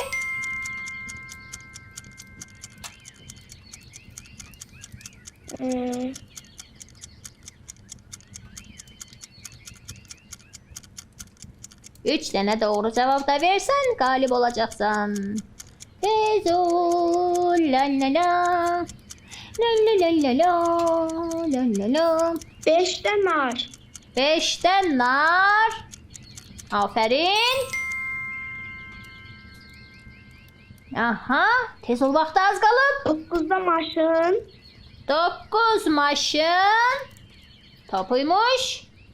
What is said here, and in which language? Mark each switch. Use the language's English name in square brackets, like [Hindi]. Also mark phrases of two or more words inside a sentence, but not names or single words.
[Azerbaijani] 3 dənə doğru cavab da versən, qalib olacaqsan. Tez ol, la la la. La la la la la. La la la. 5 də nar. 5 də nar. Aferin. Aha, tez ol, vaxtı az qalıb. 9 da maşın. 9 maşın. Topuymuş.